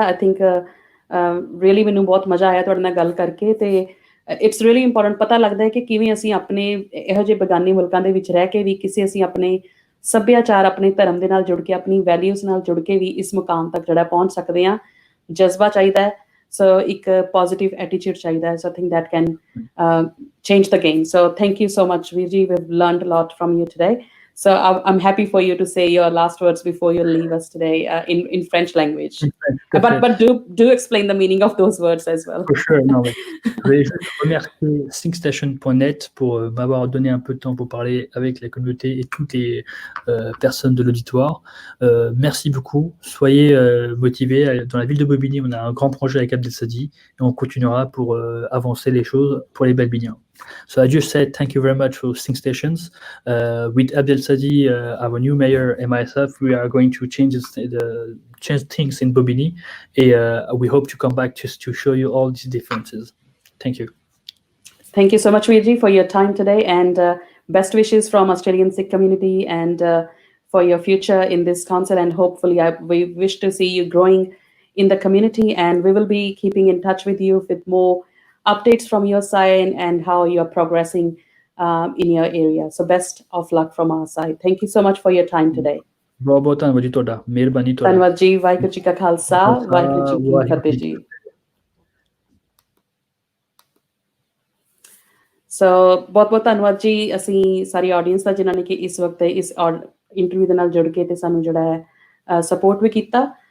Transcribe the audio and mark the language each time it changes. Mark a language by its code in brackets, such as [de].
[en] I think really [pa] ਮੈਨੂੰ ਬਹੁਤ ਮਜ਼ਾ ਆਇਆ ਤੁਹਾਡੇ ਨਾਲ ਗੱਲ ਕਰਕੇ, ਤੇ [en] it's really important [pa] ਪਤਾ ਲੱਗਦਾ ਹੈ ਕਿ ਕਿਵੇਂ ਅਸੀਂ ਆਪਣੇ ਇਹੋ ਜਿਹੇ ਬੇਗਾਨੇ ਮੁਲਕਾਂ ਦੇ ਵਿੱਚ ਰਹਿ ਕੇ ਵੀ ਅਸੀਂ ਆਪਣੇ ਸੱਭਿਆਚਾਰ, ਆਪਣੇ ਧਰਮ ਦੇ ਨਾਲ ਜੁੜ ਕੇ, ਆਪਣੀ ਵੈਲਿਊਜ਼ ਨਾਲ ਜੁੜ ਕੇ ਵੀ ਇਸ ਮੁਕਾਮ ਤੱਕ ਜਿਹੜਾ ਪਹੁੰਚ ਸਕਦੇ ਹਾਂ। ਜਜ਼ਬਾ ਚਾਹੀਦਾ ਹੈ, ਸੋ ਇੱਕ ਪੋਜ਼ਿਟਿਵ ਐਟੀਟਿਊਡ ਚਾਹੀਦਾ ਹੈ। [en] So I think that can change the game. So thank you so much, Veerji. We've learned a lot from you today. So I'm happy for you to say your last words before you leave us today in French language. But do explain the meaning of those words as well. For sure. [fr] Non, mais je remercie SyncStation.net pour m'avoir donné un peu de temps pour parler avec la communauté et toutes les personnes de l'auditoire. Merci beaucoup. Soyez motivés. Dans la ville de Bobigny, on a un grand projet avec Abdel Sadi et on continuera pour avancer les choses pour les Balbiniens. [en] So I just said thank you very much for SyncStations. With Abdel Sadi, our new mayor, and myself, we are going to change things in Bobigny, and we hope to come back just to show you all these differences. Thank you. Thank you so much, Veerji, for your time today, and best wishes from Australian Sikh community and for your future in this council. And hopefully, we wish to see you growing in the community, and we will be keeping in touch with you with more updates from your side and how you're progressing in your area. So best of luck from our side. Thank you so much for your time today. [pa] ਬਹੁਤ ਬਹੁਤ ਧੰਨਵਾਦ ਜੀ ਤੁਹਾਡਾ, ਮਿਹਰਬਾਨੀ ਤੁਹਾਡਾ। ਧੰਨਵਾਦ ਜੀ। ਵਾਹਿਗੁਰੂ ਜੀ ਕਾ ਖਾਲਸਾ, ਵਾਹਿਗੁਰੂ ਜੀ ਕੀ ਫਤਿਹ ਜੀ। ਸੋ ਬਹੁਤ-ਬਹੁਤ ਧੰਨਵਾਦ ਜੀ ਅਸੀਂ ਸਾਰੀ ਆਡੀਅנס ਦਾ ਜਿਨ੍ਹਾਂ ਨੇ ਕਿ ਇਸ ਵਕਤ ਇਸ ਇੰਟਰਵਿਊ ਦੇ ਨਾਲ ਜੁੜ ਕੇ ਤੇ ਸਾਨੂੰ ਜਿਹੜਾ ਹੈ ਸਪੋਰਟ ਵੀ ਕੀਤਾ।